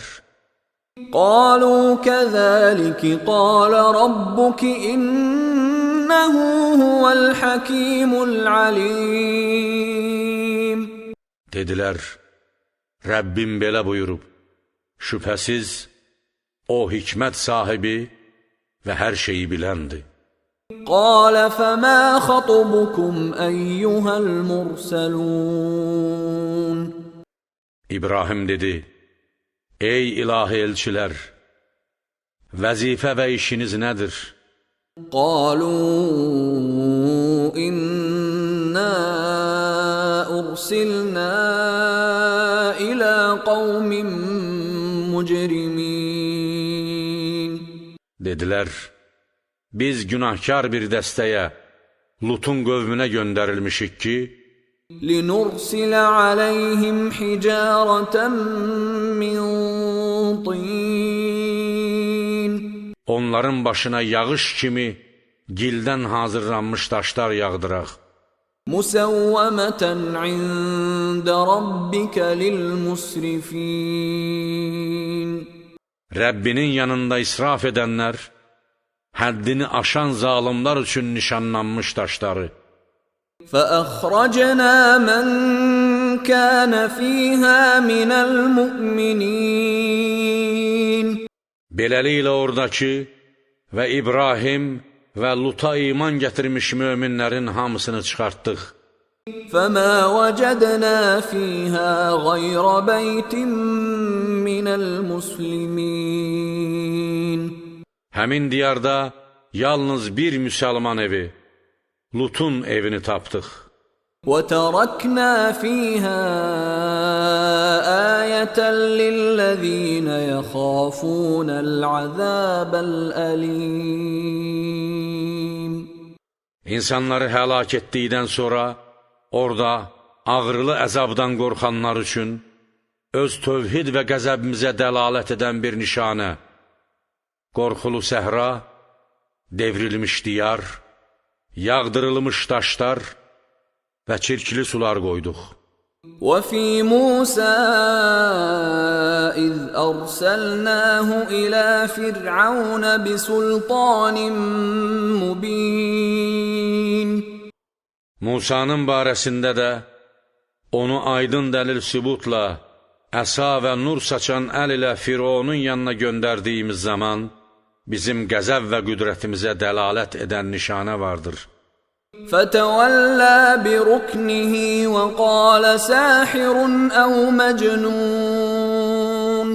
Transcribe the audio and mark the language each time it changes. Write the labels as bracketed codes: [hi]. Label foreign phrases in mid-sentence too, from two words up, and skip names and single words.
[ar] قالوا كذلك قال ربك إنه هو الحكيم العليم. [az] Dedilər, Rəbbim belə buyurub, şübhəsiz o hikmət sahibi və hər şeyi biləndir. [ar] قال فما خطبكم أيها المرسلون. [az] İbrahim dedi: ey ilahi elçilər, vəzifə və işiniz nədir? [ar] قالوا إنا أرسلنا إلى قوم مجرمين. [az] Dedilər, biz günahkar bir dəstəyə, Lutun qövmünə göndərilmişik ki, [ar] لنرسل عليهم حجارة من طين. [az] onların başına yağış kimi gildən hazırlanmış daşlar yağdıraq. [ar] مسومة عند ربك للمسرفين. [az] Rəbbinin yanında israf edənlər, həddini aşan zalimlar üçün nişanlanmış daşları. [ar] فأخرجنا من كان فيها من المؤمنين. [az] Beləliklə oradakı və İbrahim və Luta iman gətirmiş möminlərin hamısını çıxartdıq. [ar] فما وجدنا فيها غير بيت من المسلمين. [az] Həmin diyarda yalnız bir müsəlman evi, Lutun evini tapdıq. [ar] وتركنا فيها آية للذين يخافون العذاب الأليم. [az] İnsanları həlak etdikdən sonra orada ağrılı əzabdan qorxanlar üçün öz tövhid və qəzəbimizə dəlalət edən bir nişanə, qorxulu səhra, devrilmiş diyar, yağdırılmış daşlar və çirkli sular qoyduq. [ar] وفي موسى إذ أرسلناه إلى فرعون بسلطان مبين. [az] Musanın barəsində də onu aydın dəlil sübutla, əsa və nur saçan əl ilə Fironun yanına göndərdiyimiz zaman bizim qəzəb və qüdrətimizə dəlalət edən nişanə vardır. [ar] فتولى بركنه وقال ساحر أو مجنون.